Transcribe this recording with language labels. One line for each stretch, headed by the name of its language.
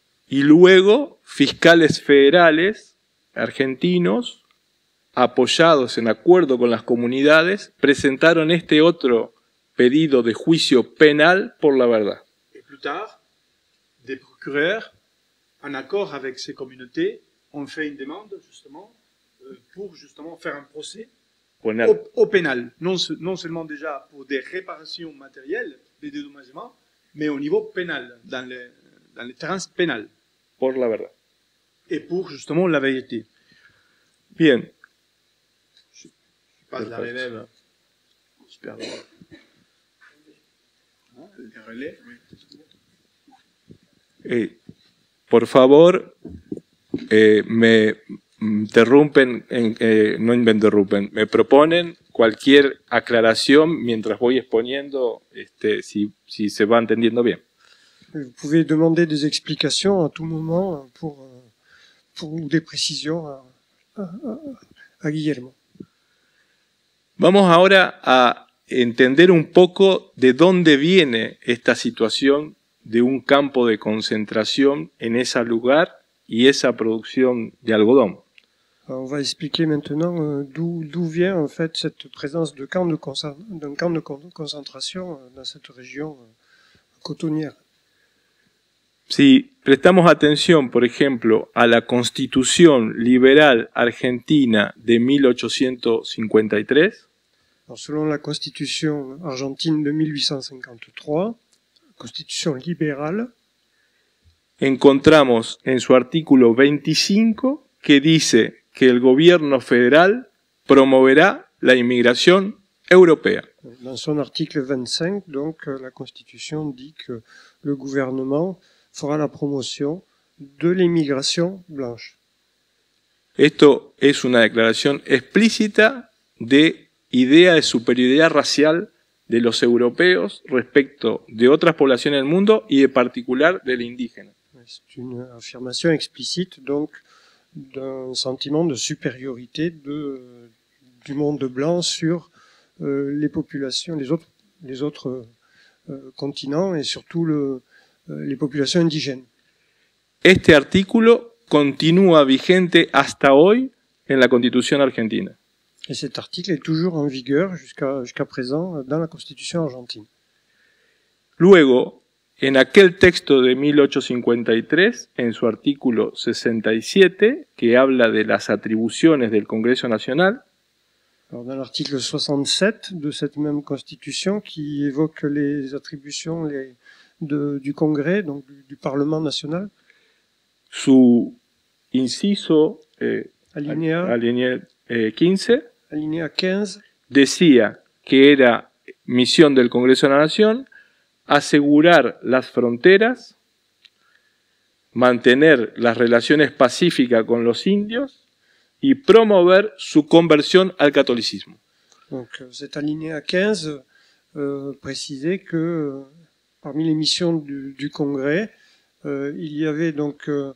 Spanish: Y luego, fiscales federales argentinos, apoyados en acuerdo con las comunidades, presentaron este otro pedido de juicio penal por la verdad.
French: Et plus tard, des procureurs, en accord avec ces communautés, ont fait une demande justement pour justement faire un procès au pénal. Non seulement déjà pour des réparations matérielles, des dédommagements, mais au niveau pénal, dans les terrains pénals.
Spanish: Por la verdad.
French: Et pour justement la vérité. Bien. Je passe la relève. Super. Le relais, oui.
Spanish: Por favor, me interrumpen, no me interrumpen, me proponen cualquier aclaración mientras voy exponiendo, si se va entendiendo bien.
French: Vous pouvez demander des explications à tout moment ou des précisions à Guillermo.
Spanish: Vamos ahora a entender un poco de dónde viene esta situación de un campo de concentración en ese lugar y esa producción de algodón.
French: Alors, on va expliquer maintenant d'où vient en fait cette présence d'un camp de concentration dans cette région cotonnière.
Spanish: Si prestamos atención, por ejemplo, a la Constitución Liberal Argentina de 1853,
French: alors, selon la Constitution argentine de 1853, Constitution libérale,
Spanish: encontramos en su artículo 25 que dice que el gobierno federal promoverá la inmigración europea.
French: Dans son article 25, donc, la Constitution dit que le gouvernement fera la promotion de l'immigration blanche.
Spanish: Esto es una declaración explícita de idea de superioridad racial de los europeos respecto de otras poblaciones del mundo y de particular del indígena.
French: C'est une affirmation explicite donc d'un sentiment de supériorité du monde blanc sur les populations, les autres continents et surtout les populations indigènes.
Spanish: Este artículo continúa vigente hasta hoy en la Constitución argentina.
French: Et cet article est toujours en vigueur jusqu'à présent dans la Constitution argentine.
Spanish: Luego, en aquel texto de 1853, en su artículo 67, que habla de las atribuciones del Congreso Nacional,
French: alors, dans l'article 67 de cette même Constitution qui évoque les attributions du Congrès, donc du Parlement national,
Spanish: su inciso
French: alinéa 15 alinéa 15
Spanish: decía que era misión del Congreso de la Nación asegurar las fronteras, mantener las relaciones pacíficas con los indios y promover su conversión al catolicismo.
French: Donc cet alinéa 15 précisait que parmi les missions du Congrès, il y avait donc